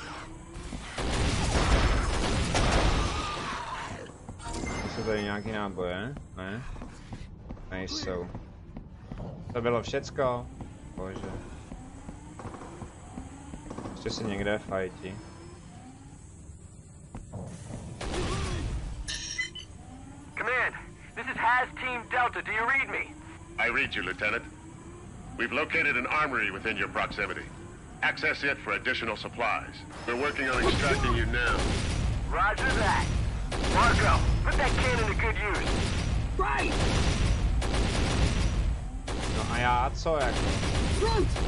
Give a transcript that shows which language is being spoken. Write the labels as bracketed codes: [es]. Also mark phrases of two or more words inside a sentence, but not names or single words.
[cs] Jsou tady nějaký náboje? Ne? Nejsou. To bylo všecko? Bože. Ještě se někde fajtí. [en] Command, this is Haz Team Delta. Do you read me? I read you, Lieutenant. We've located an armory within your proximity. Access it for additional supplies. We're working on extracting you now. Roger that. Marco, put that cannon to good use. Right! [cs] No a já co jako? [en] Front!